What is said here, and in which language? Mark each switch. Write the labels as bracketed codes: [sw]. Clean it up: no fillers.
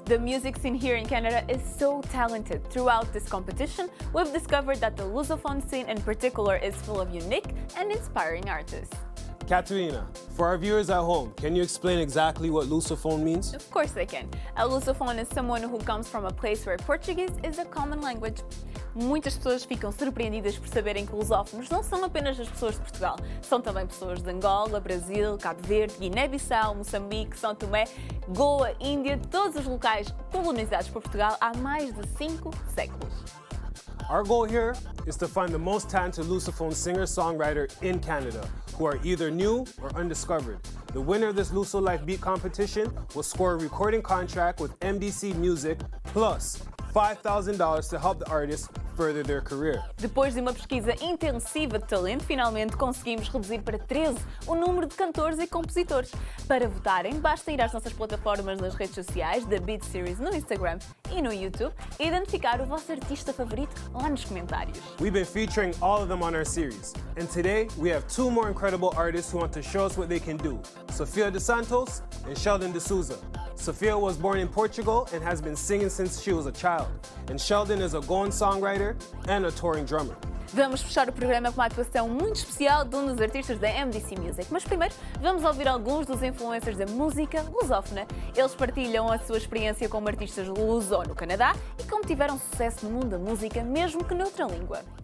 [en] The music scene here in Canada is so talented. Throughout this competition, we've discovered that the Lusofone scene in particular is full of unique and inspiring artists. Catarina, for our viewers at home, can you explain exactly what Lusofone means? Of course I can. A Lusofone is someone who comes from a place where Portuguese is a common language. [pt] Muitas pessoas ficam surpreendidas por saberem que lusófonos não são apenas as pessoas de Portugal, são também pessoas de Angola, Brasil, Cabo Verde, Guiné-Bissau, Mozambique, São Tomé, Goa, Índia, todos os locais colonizados por Portugal há mais de 5 séculos. [en] Our goal here is to find the most talented Lusophone singer-songwriter in Canada who are either new or undiscovered. The winner of this LusoLife Beat competition will score a recording contract with MDC Music plus $5,000 to help the artist further their career. [pt] Depois de uma pesquisa intensiva de talento, finalmente conseguimos reduzir para 13 o número de cantores e compositores. Para votarem, basta ir às nossas plataformas nas redes sociais, da Beat Series no Instagram e no YouTube, e identificar o vosso artista favorito lá nos comentários. [en] We've been featuring all of them on our series, and today we have 2 more incredible artists who want to show us what they can do, Sophia Dos Santos and Sheldon De Souza. Sophia was born in Portugal and has been singing since she was a child, and Sheldon is a Goan songwriter and a touring drummer. [pt] Vamos fechar o programa com uma atuação muito especial de um dos artistas da MDC Music. Mas primeiro, vamos ouvir alguns dos influencers da música lusófona. Eles partilham a sua experiência como artistas luso no Canadá e como tiveram sucesso no mundo da música, mesmo que noutra língua.